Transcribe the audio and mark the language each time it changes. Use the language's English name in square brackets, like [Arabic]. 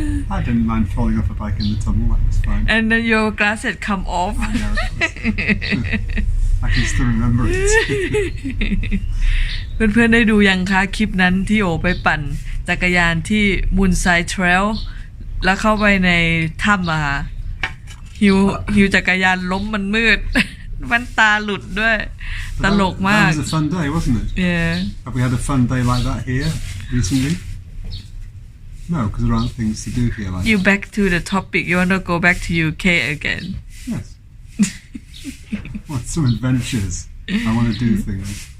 [English] I didn't mind falling off a bike in the tunnel, that was fine. And then your glasses come off. I know I can still remember it. [Thai] เพื่อนๆได้ดูยังคะคลิปนั้นที่โอไปปั่นจักรยานที่มูนไซด์เทรลแล้วเข้าไปในถ้ำอะค่ะหิวจักรยานล้มมันมืด มันตาหลุดด้วยตลกมาก [English] That was a fun day, wasn't it? Yeah. Have we had a fun day like that here recently? No, because there aren't things to do here like You that. back to the topic. You want to go back to UK again? Yes. Want some adventures. I want to do things.